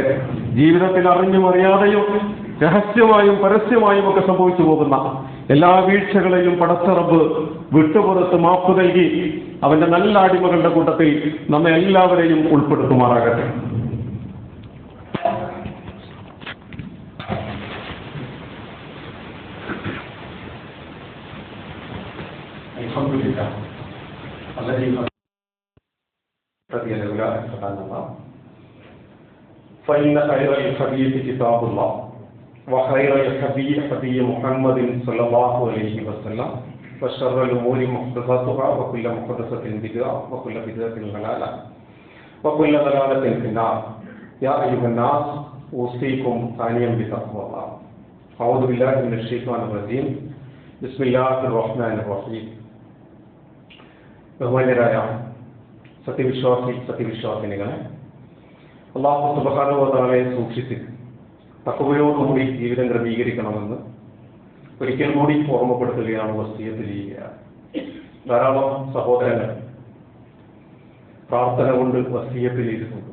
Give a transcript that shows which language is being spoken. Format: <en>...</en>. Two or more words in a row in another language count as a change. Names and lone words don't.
<ml>ജീവിതത്തിൽ അറിഞ്ഞും അറിയാതെയും രഹസ്യമായും പരസ്യമായും ഒക്കെ സംഭവിച്ചു പോകുന്ന എല്ലാ വീഴ്ചകളെയും പടച്ച റബ്ബ് വിട്ടുപുറത്ത് മാപ്പ് നൽകി അവന്റെ നല്ല അടിമകളുടെ കൂട്ടത്തിൽ നമ്മെ എല്ലാവരെയും ഉൾപ്പെടുത്തുമാറാകട്ടെ.</ml> <ar>അൽഹംദുലില്ലാഹ് فإن خير الحديث كتاب الله وخير الهدي هدي محمد صلى الله عليه وسلم وشر الأمور محدثاتها وكل محدثة بدعة وكل بدعة ضلالة وكل ضلالة في النار. يا أيها الناس أوصيكم ثانيا بتقوى الله. أعوذ بالله من الشيطان الرجيم. بسم الله الرحمن الرحيم.</ar> <ml>ബഹുമാന്യരായ സത്യവിശ്വാസിനികളെ, അല്ലാഹു</ml> <ar>سبحانه وتعالى</ar> <ml>സൂക്ഷിച്ച് തഖ്വയോടുകൂടി ജീവിതം ക്രമീകരിക്കണമെന്ന് ഒരിക്കൽ കൂടി ഓർമ്മപ്പെടുത്തുകയാണ്, വസിയത്ത് ചെയ്യുകയാണ്. ധാരാളം സഹോദരങ്ങൾ പ്രാർത്ഥന കൊണ്ട് വസിയത്ത് ചെയ്തിട്ടുണ്ട്.</ml>